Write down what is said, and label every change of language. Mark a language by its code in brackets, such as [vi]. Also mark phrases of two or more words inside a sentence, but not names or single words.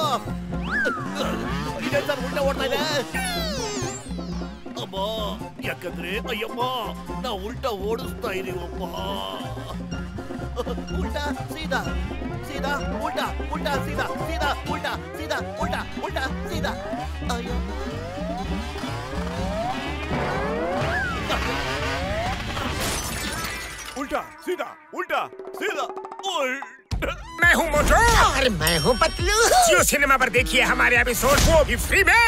[kn] ಇದೇ ಸರ್ ಉಲ್ಟಾ ಓಡ್ತಾ ಇದೆ. ಅಮ್ಮ, ಯಾಕಂದ್ರೆ ಅಯ್ಯಮ್ಮ ನಾ ಉಲ್ಟಾ ಓಡಿಸ್ತಾ ಇದೀವಪ್ಪ. [hi] उल्टा सीधा सीधा उल्टा, उल्टा सीधा सीधा उल्टा, सीधा उल्टा, उल्टा सीधा. [kn] ಅಯ್ಯೋ, [hi] उल्टा सीधा उल्टा सीधा उल्टा। मैं हूँ मोटू। और मैं हूँ पतलू। जियो सिनेमा पर देखिए हमारे एपिसोड, वो भी फ्री में।